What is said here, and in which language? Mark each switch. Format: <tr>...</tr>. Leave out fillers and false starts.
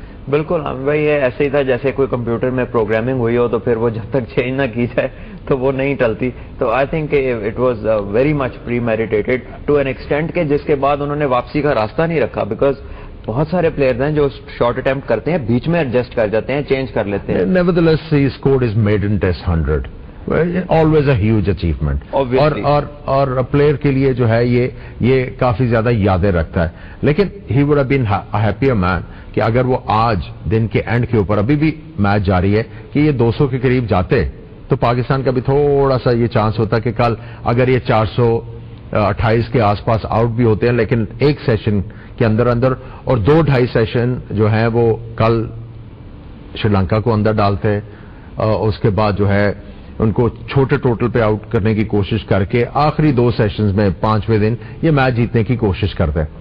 <ur>بالکل عامر بھائی یہ ایسے ہی تھا جیسے کوئی کمپیوٹر میں پروگرامنگ ہوئی ہو تو پھر وہ جب تک چینج نہ کی جائے تو وہ نہیں ٹلتی. تو</ur> <en>I think it was very much premeditated to an extent</en> <ur>کہ جس کے بعد انہوں نے واپسی کا راستہ نہیں رکھا, بیکاز بہت سارے پلیئرز ہیں جو شارٹ اٹیمپٹ کرتے ہیں, بیچ میں ایڈجسٹ کر جاتے ہیں, چینج کر لیتے ہیں.</ur> <en>Nevertheless, he scored his maiden test 100. Always a huge achievement. Obviously.</en> <ur>اور پلیئر کے لیے جو ہے یہ کافی زیادہ یادیں رکھتا ہے. لیکن</ur> <en>he would have been a happier man</en> <ur>کہ اگر وہ آج دن کے اینڈ کے اوپر ابھی بھی میچ جاری ہے کہ یہ 200 کے قریب جاتے تو پاکستان کا بھی تھوڑا سا یہ چانس ہوتا کہ کل اگر یہ 428 کے آس پاس آؤٹ بھی ہوتے ہیں لیکن ایک سیشن کے اندر اور 2-2.5 سیشن جو ہیں وہ کل شری لنکا کو اندر ڈالتے, اس کے بعد جو ہے ان کو چھوٹے ٹوٹل پہ آؤٹ کرنے کی کوشش کر کے آخری 2 سیشنز میں 5ویں دن یہ میچ جیتنے کی کوشش کرتے.</ur>